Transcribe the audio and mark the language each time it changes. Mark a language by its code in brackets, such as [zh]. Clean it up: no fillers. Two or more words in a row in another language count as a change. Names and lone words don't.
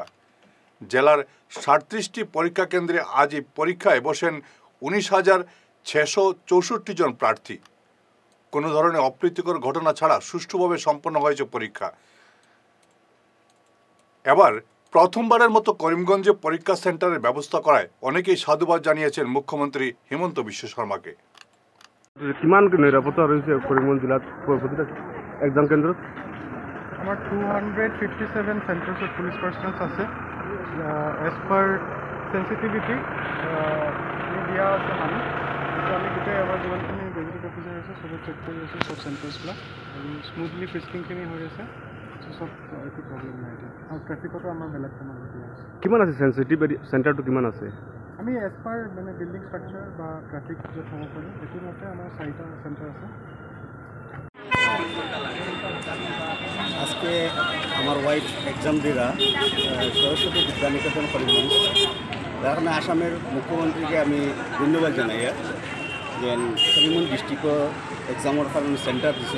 [bn] জেলার ৩৭টি পরীক্ষা কেন্দ্রে আজ এই পরীক্ষায় বসেন ১৯,৬৬৪ জন প্রার্থী। কোনো ধরনের অপ্রীতিকর ঘটনা ছাড়া সুষ্ঠুভাবে সম্পন্ন হয়েছে পরীক্ষা। এবার প্রথমবারের মতো করিমগঞ্জে পরীক্ষা সেন্টারের ব্যবস্থা করায় অনেকেই সাধুবাদ জানিয়েছেন মুখ্যমন্ত্রী হিমন্ত বিশ্ব শর্মাকে। [as] কিমান নিরাপত্তা রয়েছে করিমগঞ্জ জিলাত প্রতিটা এক্সাম কেন্দ্র? আমার 257 সেন্টার্সত [en] police persons [as] আছে। [en] as per sensitivity [as] দিয়া আছে মানুহ। কিন্তু আমি গোটেই আমাৰ যিমানখিনি [en] gazetted officer [as] আছে চবে চেক কৰি আছোঁ, চব চেণ্টাৰ্ছবিলাক, আৰু [en] smoothly frisking [as] হৈ আছে। চব একো প্ৰব্লেম নাই এতিয়া, আৰু ট্ৰেফিকতো আমাৰ বেলেগ কাম দিয়া আছে। কিমান আছে [en] sensitive center [as] কিমান আছে? আমি [en] as per [as] মানে [en] building structure [as] বা ট্ৰেফিক য'ত হ'ব পাৰোঁ সেইটো মতে আমাৰ 4টা চেণ্টাৰ আছে। [bn] আজকে আমার [en] wife exam [bn] দিরা সরস্বতী বিদ্যানিকেতন করিমগঞ্জ। যার কারণে আসামের মুখ্যমন্ত্রীকে আমি ধন্যবাদ জানাই যে করিমগঞ্জ [en] district exam [bn] কারণে সেন্টার দিয়েছেন।